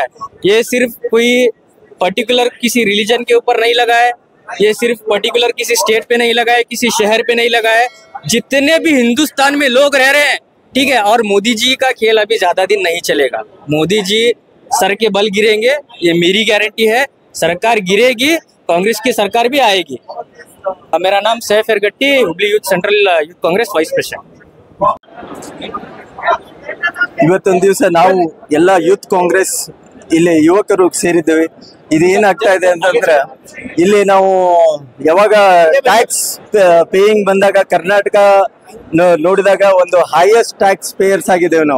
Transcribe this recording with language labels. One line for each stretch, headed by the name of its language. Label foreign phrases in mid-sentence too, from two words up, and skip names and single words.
Hindi: ये सिर्फ कोई पर्टिकुलर किसी रिलीजन के ऊपर नहीं लगा है, ये सिर्फ पर्टिकुलर किसी स्टेट पे नहीं लगा है, किसी शहर पे नहीं लगा है, जितने भी हिंदुस्तान में लोग रह रहे हैं, ठीक है। और मोदी जी का खेल अभी ज्यादा दिन नहीं चलेगा। मोदी जी सर के बल गिरेंगे, ये मेरी गारंटी है। सरकार गिरेगी, कांग्रेस की सरकार भी आएगी। मेरा नाम सैफ एरगट्टी, हुबली यूथ सेंट्रल यूथ कांग्रेस
English: vice president.
Kannada: ಇವತ್ತೊಂದು ದಿವಸ ನಾವು ಎಲ್ಲ ಯೂತ್ ಕಾಂಗ್ರೆಸ್ ಇಲ್ಲಿ ಯುವಕರು ಸೇರಿದ್ದೇವೆ. ಇದು ಏನಾಗ್ತಾ ಇದೆ ಅಂತಂದ್ರೆ, ಇಲ್ಲಿ ನಾವು ಯಾವಾಗ
English: tax paying
Kannada: ಬಂದಾಗ ಕರ್ನಾಟಕ ನೋಡಿದಾಗ ಒಂದು
English: highest tax payers
Kannada: ಆಗಿದ್ದೇವೆ ನಾವು.